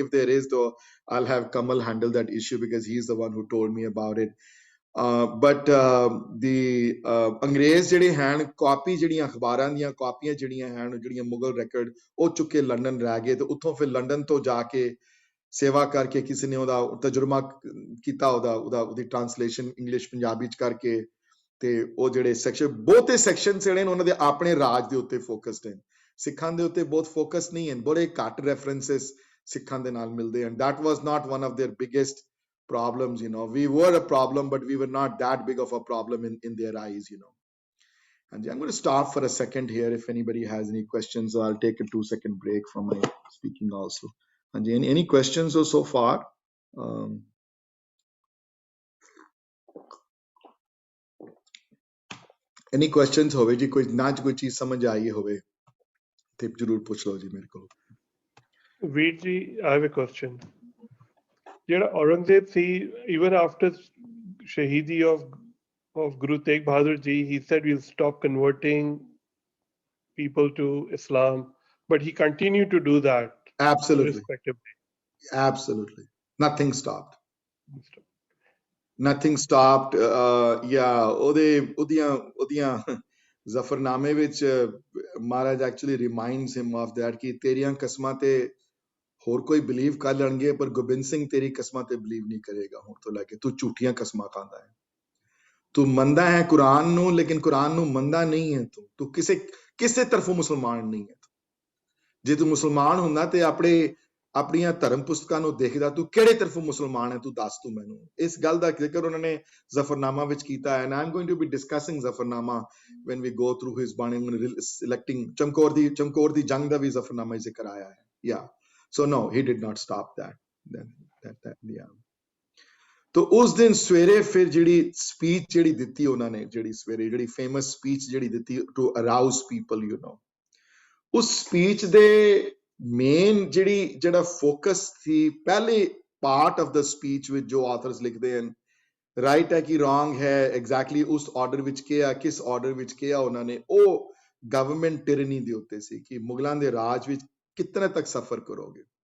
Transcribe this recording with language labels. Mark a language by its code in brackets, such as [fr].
[en] If there is though, I'll have Kamal handle that issue because he's the one who told me about it। but the [pa] ਅੰਗਰੇਜ਼ ਜਿਹੜੇ ਹਨ, copy ਜਿਹੜੀਆਂ ਅਖਬਾਰਾਂ ਦੀਆਂ ਕਾਪੀਆਂ ਜਿਹੜੀਆਂ ਹਨ, ਜਿਹੜੀਆਂ ਮੁਗਲ ਰੈਕਰਡ, ਉਹ ਚੁੱਕੇ ਲੰਡਨ ਰਹਿ ਗਏ। ਤੇ ਉੱਥੋਂ ਫਿਰ ਲੰਡਨ ਤੋਂ ਜਾ ਕੇ ਸੇਵਾ ਕਰਕੇ ਕਿਸੇ ਨੇ ਉਹਦਾ ਤਰਜੁਮਾ ਕੀਤਾ, ਉਹਦੀ ਟ੍ਰਾਂਸਲੇਸ਼ਨ ਇੰਗਲਿਸ਼ ਪੰਜਾਬੀ ਚ ਕਰਕੇ ਤੇ ਉਹ ਜਿਹੜੇ ਸੈਕਸ਼ਨ, ਬਹੁਤੇ ਸੈਕਸ਼ਨ ਜਿਹੜੇ ਨੇ ਉਹਨਾਂ ਦੇ ਆਪਣੇ ਰਾਜ ਦੇ ਉੱਤੇ ਫੋਕਸਡ ਹਨ। ਸਿੱਖਾਂ ਦੇ ਉੱਤੇ ਬਹੁਤ ਫੋਕਸ ਨਹੀਂ ਹੈ, ਬੜੇ ਘੱਟ ਰੈਫਰੈਂਸਸ ਸਿੱਖਾਂ ਦੇ ਨਾਲ ਮਿਲਦੇ ਹਨ। [en] that was not one of their biggest problems, you know. We were a problem, but we were not that big of a problem in their eyes, you know. And I'm going to stop for a second here. If anybody has any questions, I'll take a 2-second break from my speaking also. And any questions so far? Any questions [pa] ਹੋਵੇ ਜੀ, ਕੋਈ ਨਾ ਕੋਈ ਚੀਜ਼ ਸਮਝ ਆਈ ਹੋਵੇ ਤੇ ਜਰੂਰ ਪੁੱਛ ਲਓ ਜੀ ਮੇਰੇ ਕੋਲ। [en] ਵੀਰ ਜੀ, I have a question. [pa] ਜਿਹੜਾ ਔਰੰਗਜ਼ੇਬ ਸੀ, [en] even after ਸ਼ਹੀਦੀ of Guru Tegh Bahadur Ji, he said we'll stop converting people to Islam, but he continued to do that. Absolutely. Respectively. Absolutely. Nothing stopped. Nothing stopped. [pa] ਉਹਦੀਆਂ ਜ਼ਫਰਨਾਮੇ ਵਿੱਚ ਮਹਾਰਾਜ [en] actually reminds him of that [pa] ਕਿ ਤੇਰੀਆਂ ਕਸਮਾਂ ਤੇ ਹੋਰ ਕੋਈ believe ਕਰ ਲੈਣਗੇ, ਪਰ ਗੋਬਿੰਦ ਸਿੰਘ ਤੇਰੀ ਕਸਮਾਂ ਤੇ ਬਲੀਵ ਨਹੀਂ ਕਰੇਗਾ ਹੁਣ ਤੋਂ ਲੈ ਕੇ। ਤੂੰ ਝੂਠੀਆਂ ਕਸਮਾਂ ਖਾਂਦਾ ਹੈ, ਤੂੰ ਮੰਨਦਾ ਹੈ ਕੁਰਾਨ ਨੂੰ, ਲੇਕਿਨ ਕੁਰਾਨ ਨੂੰ ਮੰਨਦਾ ਨਹੀਂ ਹੈ ਤੂੰ ਕਿਸੇ ਤਰਫੋਂ ਮੁਸਲਮਾਨ ਨਹੀਂ ਹੈ। ਜੇ ਤੂੰ ਮੁਸਲਮਾਨ ਹੁੰਦਾ ਤੇ ਆਪਣੀਆਂ ਧਰਮ ਪੁਸਤਕਾਂ ਨੂੰ ਦੇਖਦਾ, ਤੂੰ ਕਿਹੜੇ ਤਰਫੋਂ ਮੁਸਲਮਾਨ ਹੈ, ਤੂੰ ਦੱਸ ਤੂੰ ਮੈਨੂੰ। ਇਸ ਗੱਲ ਦਾ ਜ਼ਿਕਰ ਉਹਨਾਂ ਨੇ ਜ਼ਫਰਨਾਮਾ ਵਿੱਚ ਕੀਤਾ ਹੈ। [en] and I'm going to be discussing [pa] Zafarnama [en] when we go through his [pa] ਬਾਣੀ, selecting ਚਮਕੌਰ ਦੀ ਜੰਗ ਦਾ ਵੀ ਜ਼ਫਰਨਾਮਾ ਜ਼ਿਕਰ ਆਇਆ ਹੈ। [en] yeah, so no, he did not stop that yeah. [pa] ਤੋ ਉਸ ਦਿਨ ਸਵੇਰੇ ਫਿਰ ਜਿਹੜੀ ਸਪੀਚ ਜਿਹੜੀ ਦਿੱਤੀ ਉਹਨਾਂ ਨੇ, ਜਿਹੜੀ ਸਵੇਰੇ ਜਿਹੜੀ ਫੇਮਸ ਸਪੀਚ ਜਿਹੜੀ ਦਿੱਤੀ [en] to arouse people, you know, [pa] ਉਸ ਸਪੀਚ ਦੇ ਮੇਨ ਜਿਹੜਾ ਫੋਕਸ ਸੀ, ਪਹਿਲੇ [en] part of the speech [pa] ਵਿੱਚ ਜੋ ਆਥਰਸ ਲਿਖਦੇ ਹਨ, ਰਾਈਟ ਹੈ ਕਿ ਰੋਂਗ ਹੈ, ਐਗਜ਼ੈਕਟਲੀ ਉਸ ਆਰਡਰ ਵਿੱਚ ਕਿਹਾ, ਕਿਸ ਆਰਡਰ ਵਿੱਚ ਕਿਹਾ ਉਹਨਾਂ ਨੇ, ਉਹ ਗਵਰਨਮੈਂਟ ਟਿਰਨੀ ਦੇ ਉੱਤੇ ਸੀ ਕਿ ਮੁਗਲਾਂ ਦੇ ਰਾਜ ਵਿੱਚ ਕਿਤਨੇ ਤੱਕ ਸਫਰ ਕਰੋਗੇ,